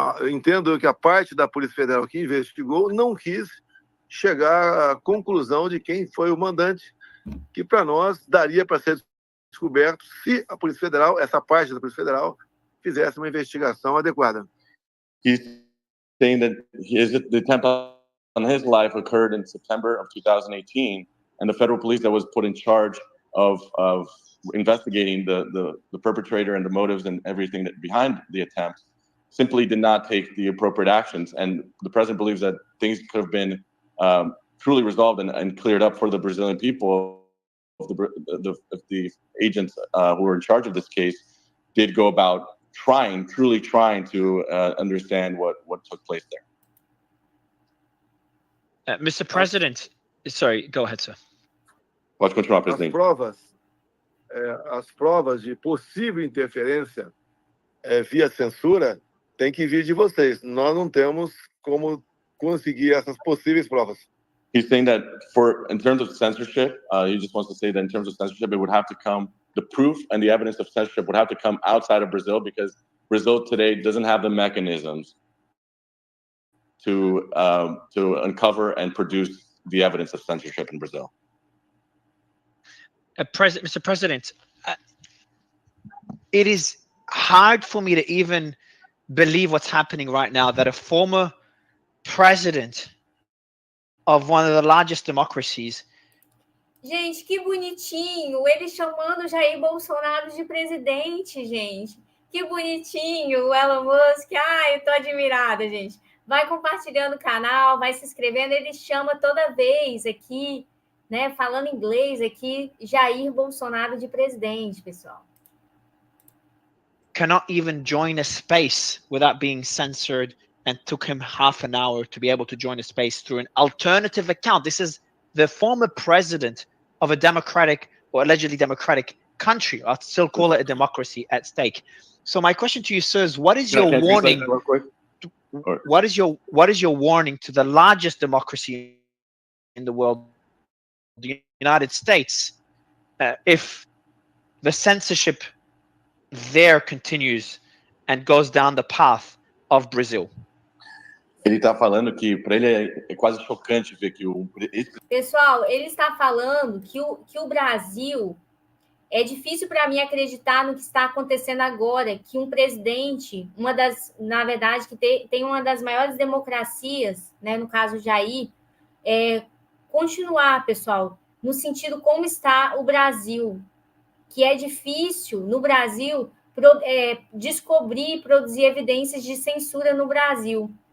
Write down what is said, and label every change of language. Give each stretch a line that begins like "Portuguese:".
Portuguese: entendo que a parte da Polícia Federal que investigou não quis chegar à conclusão de quem foi o mandante, que para nós daria para ser descoberto se a Polícia Federal, essa parte da Polícia Federal, fizesse uma investigação adequada.
English: He's saying that the attempt on his life occurred in September of 2018, and the federal police that was put in charge of investigating the perpetrator and the motives and everything behind the attempt simply did not take the appropriate actions. And the president believes that things could have been truly resolved and cleared up for the Brazilian people. The agents who were in charge of this case did go about truly trying to understand what took place there. Mr. President, sorry, go ahead, sir.
Portuguese: Pode continuar, presidente. As provas de possível interferência via censura têm que vir de vocês. Nós não temos como conseguir essas possíveis provas.
English: He's saying that in terms of censorship, he just wants to say that in terms of censorship, it would have to come, the proof and the evidence of censorship would have to come outside of Brazil, because Brazil today doesn't have the mechanisms to uncover and produce the evidence of censorship in Brazil. Mr. President, it is hard for me to even believe what's happening right now, that a former president of one of the largest democracies.
Portuguese: Gente, que bonitinho, ele chamando Jair Bolsonaro de presidente, gente. Que bonitinho, o Elon Musk. Ai, eu tô admirada, gente. Vai compartilhando o canal, vai se inscrevendo. Ele chama toda vez aqui, né, falando inglês aqui, Jair Bolsonaro de presidente, pessoal.
English: Cannot even join a space without being censored, and took him half an hour to be able to join a space through an alternative account. This is the former president of a democratic or allegedly democratic country. I'll still call it a democracy at stake. So my question to you, sir, is what is your warning? What is your warning to the largest democracy in the world, the United States, if the censorship there continues and goes down the path of Brazil?
Portuguese: Ele está falando que para ele é quase chocante ver que Pessoal, ele está falando que o Brasil, é difícil para mim acreditar no que está acontecendo agora, que um presidente, na verdade, que tem uma das maiores democracias, né, no caso Jair, continuar, pessoal, no sentido como está o Brasil, que é difícil no Brasil descobrir, produzir evidências de censura no Brasil.